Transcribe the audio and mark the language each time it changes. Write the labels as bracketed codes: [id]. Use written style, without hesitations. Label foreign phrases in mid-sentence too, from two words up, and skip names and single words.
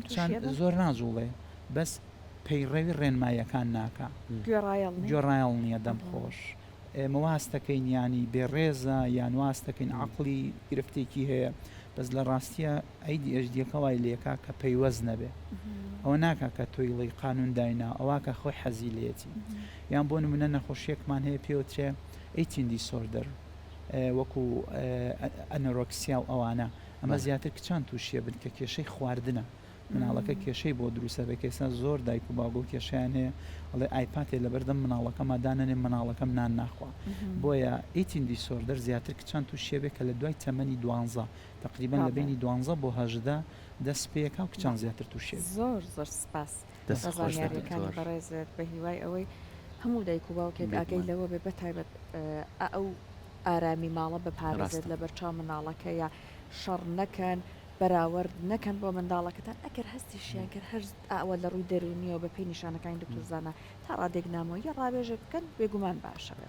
[ckb] زۆر نازوڵێ بەس پەیڕەوی ڕێنمایەکان ناکە گوێڕایەڵ نییە دەم خۆش مەواستەکەین ینی بێڕێزە یان واستەکەین عقلی گرفتێکی هەیە بەس لە ڕاستیە ADHD وای لێکا کە پەیوەز نەبێ ئەوە ناکە کە تۆیڵی قانون داینا ئەوواکە خۆی حەزی لێتی یان بۆ نمونە نەخۆشیەکمان هەیە پێوترێ eating disorder وەکو ئەنۆرۆکسیا و ئەوانە ئەمە زیاتر کچان تووشیە بن کە کێشەی خواردنە مناڵەکە کێشەی بۆ دروستە بە کەسە زۆر دایک و باگۆ کێشیان هەیە ئەڵێ ئایپاتێ لە بەردەم مناڵەکەمە دانەنێ مناڵەکەم نان ناخوا بۆیە [en] eating disorder [ckb] زیاتر کچان تووشیە بێ کە لە دوای تەمەنی 12 تقریبان لە بینی 12 بۆ 18 دەست پێیەکە و کچان زیاتر تووشێ زۆر سپاس دەزانیاریەکانی بەڕێزت بە هیوای ئەوەی هەموو دایک و باوکێک ئاگەی لەوە بێ بەتایبەت ئەو ئارامی ماڵە بەپارێزێت لە بەرچاو مناڵەکە یا شەڕ نەکەن بەراورد نەکەن بۆ منداڵەکەتان ئەگەر هەستیشیان کرد هەر ئەوە لە ڕووی دەرونیەوە بە پێی نیشانەکانی دکتۆر زانە تا ڕادێک نامەوە یا ڕاوێژە بکەن بێگومان باشە